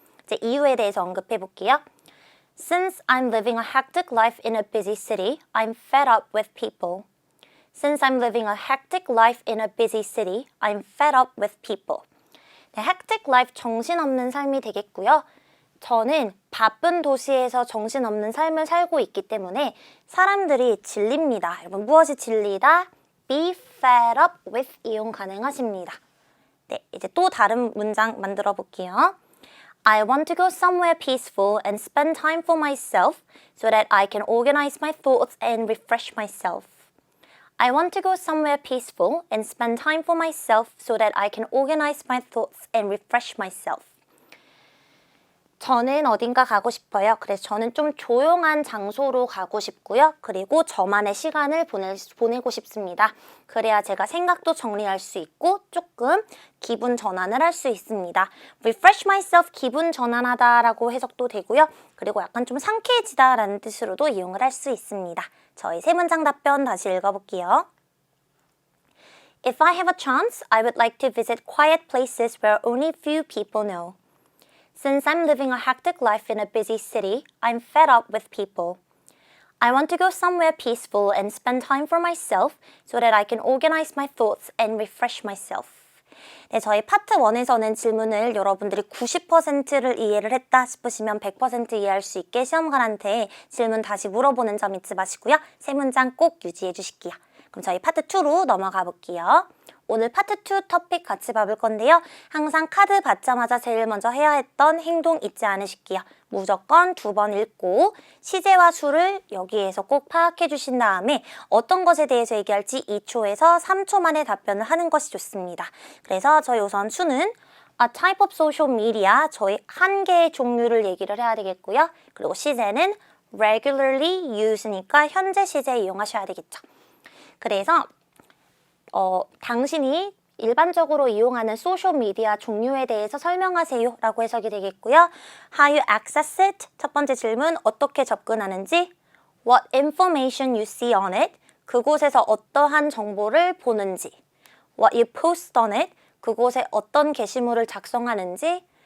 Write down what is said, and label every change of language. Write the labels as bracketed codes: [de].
[ko] 이제 이유에 대해서 언급해 볼게요. [en] Since I'm living a hectic life in a busy city, I'm fed up with people. Since I'm living a hectic life in a busy city, I'm fed up with people. [ko] 네, [en] hectic life [ko] 정신없는 삶이 되겠고요. 저는 바쁜 도시에서 정신없는 삶을 살고 있기 때문에 사람들이 질립니다. 여러분 무엇이 질리다? [en] Be fed up with [ko] 이용 가능하십니다. 네, 이제 또 다른 문장 만들어 볼게요. [en] I want to go somewhere peaceful and spend time for myself so that I can organize my thoughts and refresh myself. I want to go somewhere peaceful and spend time for myself so that I can organize my thoughts and refresh myself. [ko] 저는 어딘가 가고 싶어요. 그래서 저는 좀 조용한 장소로 가고 싶고요. 그리고 저만의 시간을 보내고 싶습니다. 그래야 제가 생각도 정리할 수 있고 조금 기분 전환을 할 수 있습니다. [en] Refresh myself, [ko] 기분 전환하다 라고 해석도 되고요. 그리고 약간 좀 상쾌해지다 라는 뜻으로도 이용을 할 수 있습니다. 저희 세 문장 답변 다시 읽어볼게요. [en] If I have a chance, I would like to visit quiet places where only few people know. Since I'm living a hectic life in a busy city, I'm fed up with people. I want to go somewhere peaceful and spend time for myself so that I can organize my thoughts and refresh myself. [ko] 네, 저희 파트 1에서는 질문을 여러분들이 90%를 이해를 했다 싶으시면 100% 이해할 수 있게 시험관한테 질문 다시 물어보는 점 잊지 마시고요. 세 문장 꼭 유지해 주실게요. 그럼 저희 파트 2로 넘어가 볼게요. 오늘 파트 2 토픽 같이 봐볼 건데요. 항상 카드 받자마자 제일 먼저 해야 했던 행동 잊지 않으실게요. 무조건 2번 읽고 시제와 수를 여기에서 꼭 파악해 주신 다음에 어떤 것에 대해서 얘기할지 2초에서 3초 만에 답변을 하는 것이 좋습니다. 그래서 저희 우선 수는 [en] A type of social media, [ko] 저희 한 개의 종류를 얘기를 해야 되겠고요. 그리고 시제는 [en] regularly use [ko] 니까 현재 시제 이용하셔야 되겠죠. 그래서 당신이 일반적으로 이용하는 소셜미디어 종류에 대해서 설명하세요 라고 해석이 되겠고요. [en] How you access it? [ko] 첫 번째 질문, 어떻게 접근하는지. [en] What information you see on it? [ko] 그곳에서 어떠한 정보를 보는지. [en] What you post on it? [ko] 그곳에 어떤 게시물을 작성하는지.